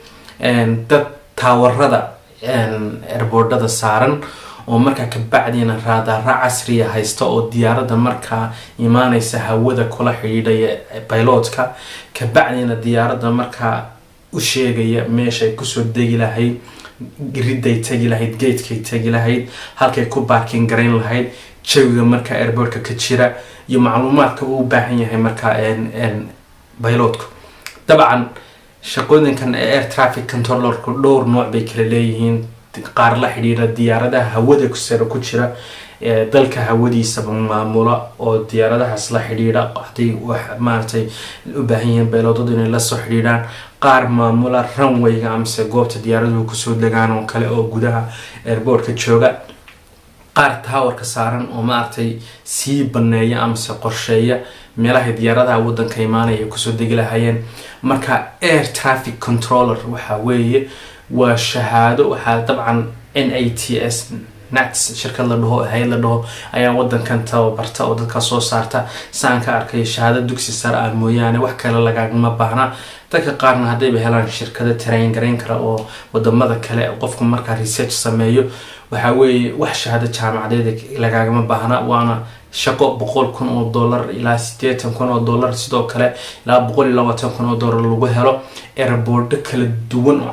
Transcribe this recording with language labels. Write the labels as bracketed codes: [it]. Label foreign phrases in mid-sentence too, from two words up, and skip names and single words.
[so] dad taawarada airboardada saaran oo markaa ka bacdina raadaara casriya haysta oo diyaaradda markaa imaanaysa hawada kula xidhiidhaya pilotka ka bacdina diyaaradda markaa u sheegaya meesha ay kusoo degi lahayd giriday tagi lahayd gatekay tagi lahayd halkay ku parking garayn lahayd jawiga markaa airportka ka jira iyo macluumaadka uu baahan yahay markaa pilotku dabcan shaqooyinkan [en] air traffic controller-ku [so] dhowr nooc bay kala leeyihiin qaar la xidhiidha diyaaradaha hawada ku sare ku jira dalka hawadiisa maamula oo diyaaradahaas la xidhiidha hadii wax maartay u baahan yihiin pilootadu inay la soo xidhiidhaan qaar maamula runway-ga amase goobta diyaaraduhu kusoo degaan oo kale oo gudaha airport-ka jooga qaar tower-ka saaran oo maartay sii baneeya amase qorsheeya meelaha diyaaradaha wadanka imaanaya kusoo degi lahaayeen marka [en] air traffic controller [so] waxa weeye waa shahaado waxaa dabcan NATS NATS shirkad la dhaho hay'ad la dhaho ayaa wadankan tababarta oo dadka soo saarta saan ka arkay shahaado dugsi sare ah mooyaane wax kale lagama baahna dadka qaarna hadayba helaan shirkado train gareyn kara oo wadamada kale qofku marka research sameeyo waxa weeye wax shahaado jaamacadeed lagama baahna waana shaqo $100,000 ilaa $80,000 sidoo kale ilaa $120,000 lagu helo airport kala duwan oo